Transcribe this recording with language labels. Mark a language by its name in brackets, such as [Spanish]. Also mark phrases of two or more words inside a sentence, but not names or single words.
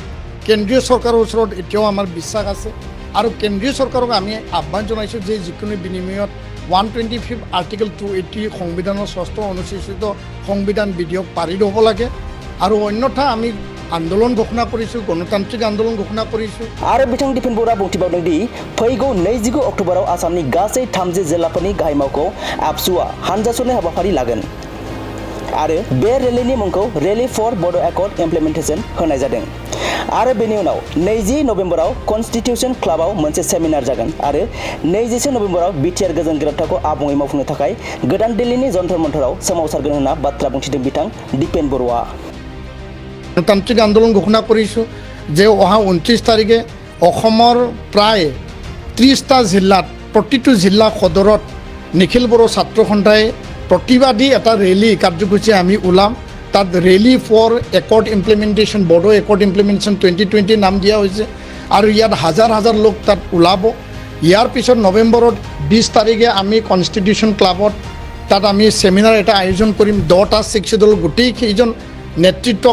[Assamese] কেন্দ্ৰীয় চৰকাৰৰ ওচৰত এতিয়াও আমাৰ বিশ্বাস আছে আৰু কেন্দ্ৰীয় চৰকাৰক আমি আহ্বান জনাইছোঁ যে যিকোনো বিনিময়ত 125 আৰ্টিকেল 280 সংবিধানৰ 6ষ্ঠ অনুসূচিত সংবিধান বিধেয়ক পাৰিত হ'ব লাগে। আৰু অন্যথা আমি আন্দোলন ঘোষণা কৰিছোঁ, গণতান্ত্ৰিক আন্দোলন ঘোষণা কৰিছোঁ। [Bodo] आरो बिथां दिपेन बर'आ बुंथिबावदों दि फैगौ 29 अक्ट'बराव आसामनि गासै 30 जिल्लाफोरनि गाहाय मावख'आव ABSUआ हानजा सरनाय हाबाफारि लागोन आरो बे रेलीनि मुंखौ [English] Rally for Bodo Accord Implementation [Bodo] होनाय जादों। आरो बेनि उनाव 20 नभेम्बराव कन्स्टिटिउसन क्लाबाव मोनसे सेमिनार जागोन आरो 21 नभेम्बराव बिटिआर गोजोन गोरोबथाखौ आबुङै मावफुंनो थाखाय गोदान दिल्लीनि जन्तर मन्तराव सोमावसारगोन होनना बाथ्रा बुंथिदों बिथां दिपेन बर'आ। [Assamese] গণতান্ত্ৰিক আন্দোলন ঘোষণা কৰিছোঁ যে অহা 29 তাৰিখে অসমৰ প্ৰায় 30টা জিলাত প্ৰতিটো জিলা সদৰত নিখিল বড়ো ছাত্ৰ সন্থাই প্ৰতিবাদী এটা ৰেলী কাৰ্যসূচী আমি ওলাম। তাত [English] rally for accord implementation, Bodo Accord Implementation 2020 [Assamese] নাম দিয়া হৈছে আৰু ইয়াত হাজাৰ হাজাৰ লোক তাত ওলাব ইয়াৰ পিছত নৱেম্বৰত 20 তাৰিখে আমি কনষ্টিটিউশ্যন ক্লাবত তাত আমি সেমিনাৰ এটা আয়োজন কৰিম 10টা শিক্ষক দল গোটেইকেইজন নেতৃত্বক